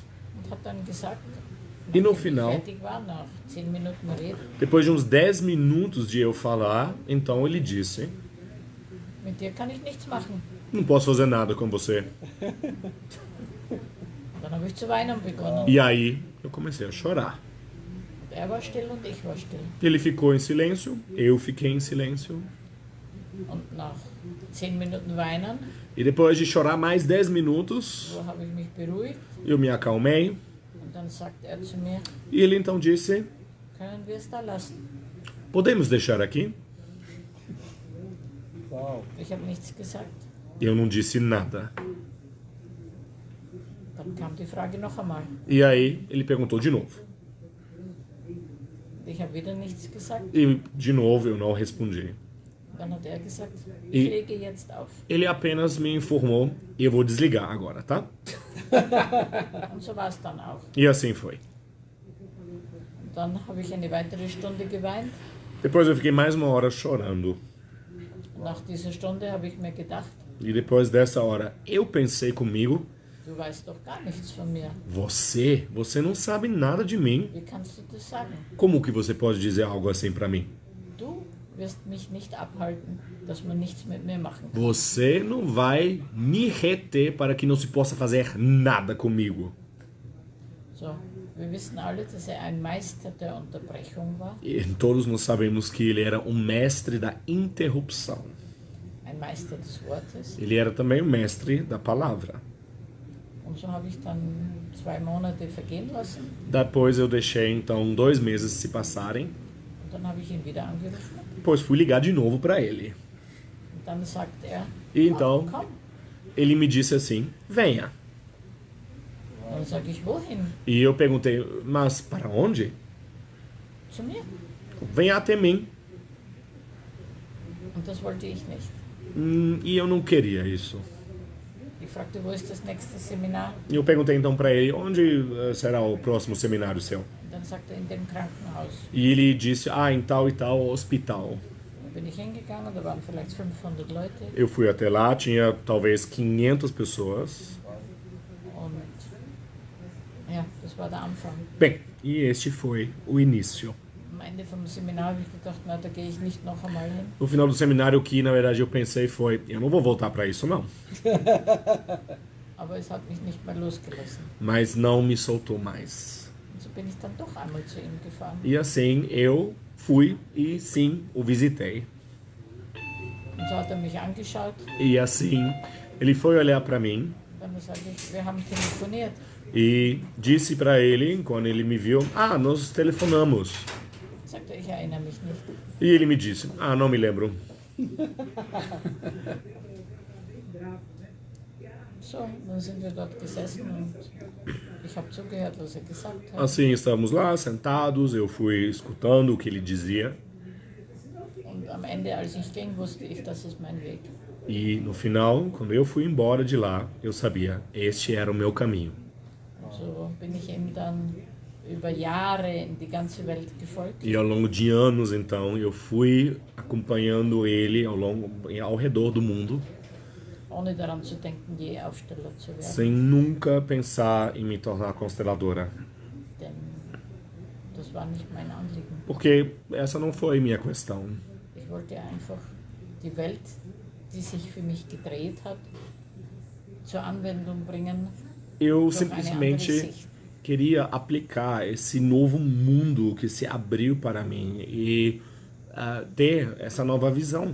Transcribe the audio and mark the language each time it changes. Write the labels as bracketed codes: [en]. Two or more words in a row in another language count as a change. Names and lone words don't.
[de] und hat dann gesagt, [pt] E no [de] nachdem ich [pt] final, [de] fertig war, nach 10 Minuten Reden, [pt] depois de uns 10 minutos de eu falar, então ele disse, [de] mit dir kann ich nichts machen. [pt] não posso fazer nada com você. [de] Dann habe ich zu weinen begonnen. [pt] E aí eu comecei a chorar. [de] Und er war still und ich war still. [pt] Ele ficou em silêncio, eu fiquei em silêncio. [de] Und nach 10 Minuten Weinen, [pt] E depois de chorar mais 10 minutos, [de] so habe ich mich beruhigt. [pt] eu me acalmei. [de] Und dann sagt er zu mir, [pt] E ele então disse: [de] können wir es da lassen? [pt] podemos deixar aqui? Uau. [de] Ich habe nichts gesagt. [pt] Eu não disse nada. [de] Dann kam die Frage noch einmal. [pt] E aí ele perguntou de novo. [de] Ich habe wieder nichts gesagt. [pt] E de novo eu não respondi. [de] Dann hat er gesagt, ich Ich- lege jetzt auf. [pt] Ele apenas me informou: eu vou desligar agora, tá? [de] Und so war es dann auch. [pt] E assim foi. [de] Und dann habe ich eine weitere Stunde geweint. [pt] Depois eu fiquei mais uma hora chorando. [de] Nach dieser Stunde habe ich mir gedacht, [pt] E depois dessa hora eu pensei comigo: [de] du weißt doch gar nichts von mir. [pt] você não sabe nada de mim. [de] Wie kannst du das sagen? [pt] Como que você pode dizer algo assim pra mim? [de] Du wirst mich nicht abhalten, dass man nichts mit mir machen kann. [pt] Você não vai me reter para que não se possa fazer nada comigo. [de] So, wir wissen alle, dass er ein Meister der Unterbrechung war. [pt] E todos nós sabemos que ele era um mestre da interrupção. [de] Ein Meister des Wortes. [pt] Ele era também um mestre da palavra. [de] Und so habe ich dann 2 Monate vergehen lassen. [pt] Depois eu deixei então 2 meses se passarem. [de] Und dann habe ich ihn wieder angerufen. [pt] Depois fui ligar de novo para ele. [de] Und dann sagt er, [pt] E então [de] komm. [pt] ele me disse assim: venha. [de] Dann sage ich, wohin? [pt] E eu perguntei: mas para onde? [de] Zu mir. [pt] Venha até mim. [de] Und das wollte ich nicht. [pt] E eu não queria isso. [de] Ich fragte, wo ist das nächste Seminar? [pt] E eu perguntei então para ele: onde será o próximo seminário seu? [de] Und dann sagt er, in dem Krankenhaus. [pt] E ele disse: ah, em tal e tal hospital. [de] Da bin ich hingegangen, da waren vielleicht 500 Leute. [pt] Eu fui até lá, tinha talvez 500 pessoas. [de] Und ja, das war der Anfang. [pt] Bem, e este foi o início. [de] Am Ende vom Seminar habe ich gedacht, na, da gehe ich nicht noch einmal hin. [pt] No final do seminário, o que na verdade eu pensei foi: eu não vou voltar para isso não. [de] Aber es hat mich nicht mehr losgelassen. [pt] Mas não me soltou mais. [de] Und so bin ich dann doch einmal zu ihm gefahren. [pt] E assim eu fui e sim, o visitei. [de] Und so hat er mich angeschaut. [pt] E assim ele foi olhar para mim [de] Und dann sage ich, wir haben telefoniert. [pt] e disse para ele, quando ele me viu: ah, nós telefonamos. [de] Sagt er, ich erinnere mich nicht. [pt] E ele me disse: ah, não me lembro. [de] So, dann sind wir dort gesessen und ich habe zugehört, was er gesagt hat. [pt] Assim estávamos lá sentados, eu fui escutando o que ele dizia. [de] Und am Ende, als ich ging, wusste ich, das ist mein Weg. [pt] E no final, quando eu fui embora de lá, eu sabia: este era o meu caminho. [de] Und so bin ich ihm dann über Jahre in die ganze Welt gefolgt. [pt] E ao longo de anos, então, eu fui acompanhando ele ao redor do mundo, [de] Ohne daran zu denken, je Aufsteller zu werden. [pt] sem nunca pensar em me tornar consteladora. [de] Denn das war nicht mein Anliegen. [pt] Porque essa não foi minha questão. [de] Ich wollte einfach die Welt, die sich für mich gedreht hat, zur Anwendung bringen. [pt] Eu [de] Durch eine andere [pt] simplesmente [de] Sicht. [pt] queria aplicar esse novo mundo que se abriu para mim e ter essa nova visão.